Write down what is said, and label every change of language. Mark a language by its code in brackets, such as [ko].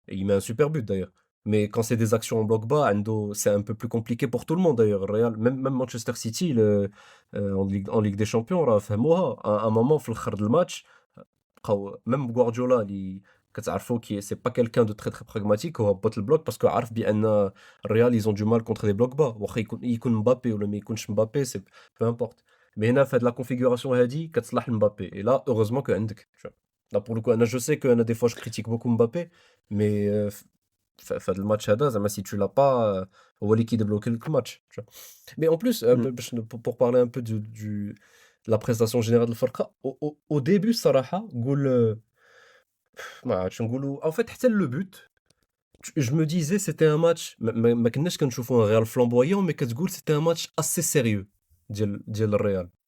[fr] Et il met un super but d'ailleurs. Mais quand c'est des actions en bloc bas, c'est un peu plus compliqué pour tout le monde d'ailleurs. Real, même Manchester City, en Ligue des Champions, [ar] راه فهموها. [fr] À un moment, [ar] في الآخر [fr] du match, même Guardiola, [ar] كتعرفوا [fr] c'est pas quelqu'un de très très pragmatique, [ar] هو هبط البلوك [fr] parce que [ar] عارف بأن [fr] Real, ils ont du mal contre des blocs bas. [ar] واخا يكون مبابي ولا ما يكونش مبابي, [fr] c'est peu importe. Mais [ar] هنا في هاد [fr] la configuration [ar] هادي كتصلح لمبابي. [fr] Et là, heureusement que [ar] عندك. [fr] Tu vois. Là, pour le coup, je sais que des fois je critique beaucoup Mbappé, mais [ar] في هاد الماتش هذا زعما [fr] si tu l'as pas, [ar] هو اللي كيدبلوكي لك الماتش. [fr] Tu vois. Mais en plus, Hmm. pour parler un peu de la prestation générale de [ar] الفرقة, [fr] au début [ar] الصراحة نقول ما عرفتش نقولوا [fr] en fait حتى le but, je me disais c'était un match [ar] ما كناش كنشوفوا [fr] un Real flamboyant, mais [ar] كتقول [fr] c'était un match assez sérieux [ar] ديال الريال.